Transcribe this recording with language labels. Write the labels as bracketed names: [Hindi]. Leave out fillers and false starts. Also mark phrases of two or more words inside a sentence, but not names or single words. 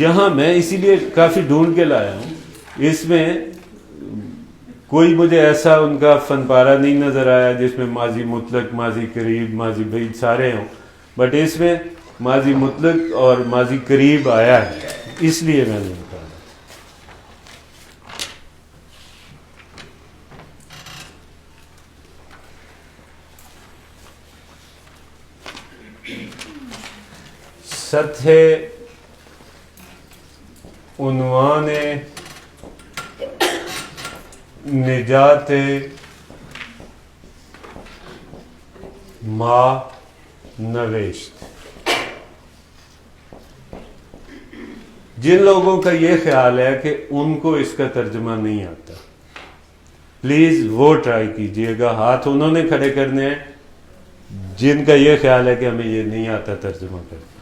[Urdu] یہاں میں اسی لیے کافی ڈھونڈ کے لایا ہوں. اس میں کوئی مجھے ایسا ان کا فن پارہ نہیں نظر آیا جس میں ماضی مطلق، ماضی قریب، ماضی بعید سارے ہوں، بٹ اس میں ماضی مطلق اور ماضی قریب آیا ہے، اس لیے میں نے کہا. [Persian] سطح عنوان نجات ما نوشت. [Urdu] جن لوگوں کا یہ خیال ہے کہ ان کو اس کا ترجمہ نہیں آتا، پلیز وہ ٹرائی کیجئے گا. ہاتھ انہوں نے کھڑے کرنے ہیں جن کا یہ خیال ہے کہ ہمیں یہ نہیں آتا ترجمہ کرنا.